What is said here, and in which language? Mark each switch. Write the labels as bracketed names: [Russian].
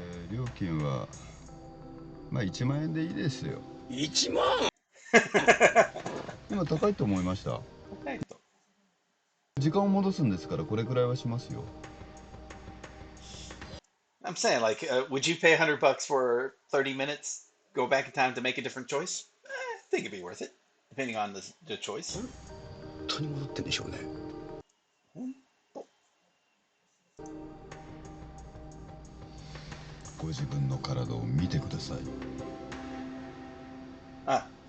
[Japanese] 料金はまあ1万円でいいですよ。 1万？今高いと思いました。高いと。時間を戻すんですからこれくらいはしますよ。 [English] I'm saying, like, would you pay $100 for 30 minutes? Go back in time to make a different choice? I think it'd be worth it, depending on the choice. [Japanese] 本当に戻ってんでしょうね。ご自分の体を見てください。あ。